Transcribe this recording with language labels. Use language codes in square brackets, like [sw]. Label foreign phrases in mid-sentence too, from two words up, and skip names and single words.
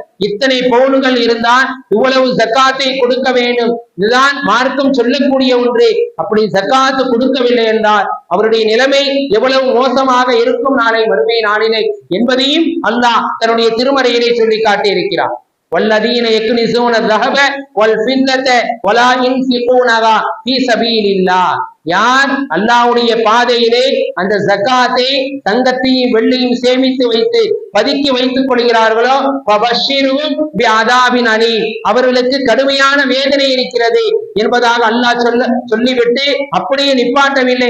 [ta] இத்தனை பவுன்கள் இருந்தால் இவ்வளவு ஜக்காத்தை கொடுக்க வேண்டும், இதுதான் மார்க்கம் சொல்லக்கூடிய ஒன்று. அப்படி ஜக்காத்து கொடுக்கவில்லை என்றால் அவருடைய நிலைமை எவ்வளவு மோசமாக இருக்கும் நாளை மறுமை நாளிலே என்பதையும் அல்லாஹ் தன்னுடைய திருமறையிலே சொல்லி காட்டி இருக்கிறார். [ar] والذين يكنزون ذهب والفضة ولا ينفقونها في سبيل الله. [ta] யார் அல்லாஹ்வுடைய பாதையிலே அந்த ஜக்காத்தை தங்கத்தையும் வெள்ளியும் சேமித்து வைத்து பதுக்கி வைத்துக் கொள்கிறார்களோ [ar] فبشرهم بعذاب أليم, [ta] அவர்களுக்கு கடுமையான வேதனை இருக்கிறது என்பதாக அல்லாஹ் சொல்லிவிட்டு அப்படியே நிப்பாட்டவில்லை.